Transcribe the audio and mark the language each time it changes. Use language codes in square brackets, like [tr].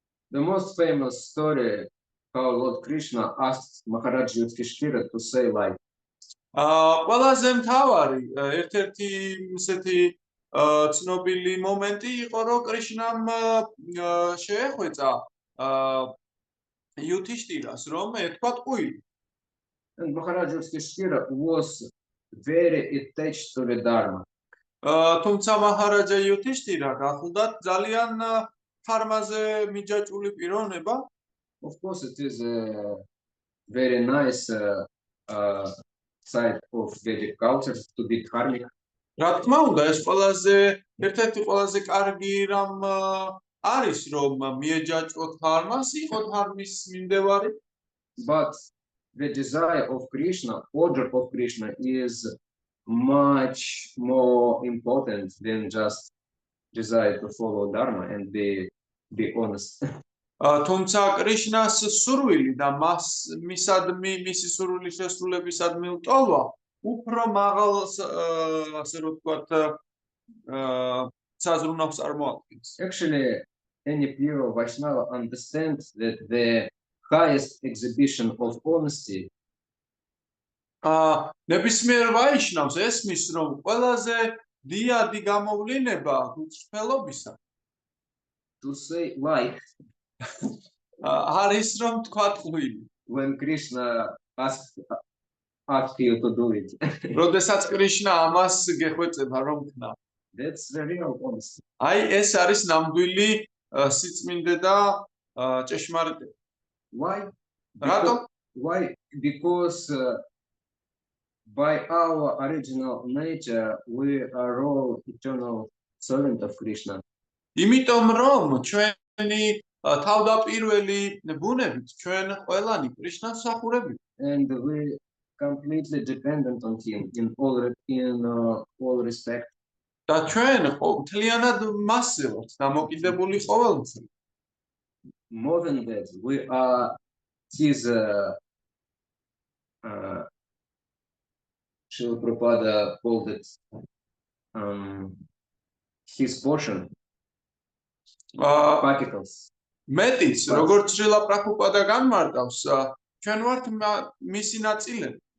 [en] The most famous story how Lord Krishna asked Maharaj Yudhishthira to say like, [ka] ყველაზე მთავარი ერთ-ერთი ისეთი ცნობილი მომენტი იყო რომ კრიშნამ შეეხვეწა Yudhishthirას რომ ეთქვა ტყუილი. [en] and Maharaj Yudhishthira was very attached to the Dharma. [ka] თუმცა მაჰარაჯა Yudhishthira გახლდათ ძალიან ფარმაზე მიჯაჭვული პიროვნება. [en] Of course, it is a very nice side of Vedic culture to be dharmic. [ka] რა თქმა უნდა, ეს ერთ-ერთი ყველაზე კარგი რამ არის რომ მიეჯაჭვოთ ධარმას, იყო ධარმის მიმდევარი. [en] But the desire of Krishna, order of Krishna, is much more important than just desire to follow Dharma and be honest. [ka] თუმცა კრიშნას სურვილი და მისი სურვილის შესრულებისადმი ლტოლვა უფრო მაღალ ასე რომ ვთქვათ საზრუნავს წარმოადგენს. [en] Actually, any pure Vaishnava understands that the highest exhibition of honesty [ka] ნებისმიერ ვაიშნავს ესმის რომ ყველაზე დიადი გამოვლინება გულწრფელობისა [en] to say like [ka] არის რომ თქვა ტყუილი. [en] when Krishna asked you to do it. [ka] როდესაც კრიშნა ამას გეხვეწება რომ ქნა. [en] That's the real honesty. [ka] აი ეს არის ნამდვილი სიწმინდე და ჭეშმარიტება. [en] Why? [ka] რატომ? [en] Why? Because by our original nature, we are all eternal servant of Krishna. [ka] იმიტომ რომ ჩვენი თავდაპირველი ბუნებით ჩვენ ყველანი კრიშნას ვსახურებით. [en] And we completely dependent on him in all respect. [ka] და ჩვენ მთლიანად მასზე ვართ დამოკიდებული ყოველთვის. [en] More than that, we are his Srila Prabhupada called it his portion, particles. [ka] მეტიც, როგორც შრილა პრაბჰუპადა განმარტავს, ჩვენ ვართ მისი ნაწილები.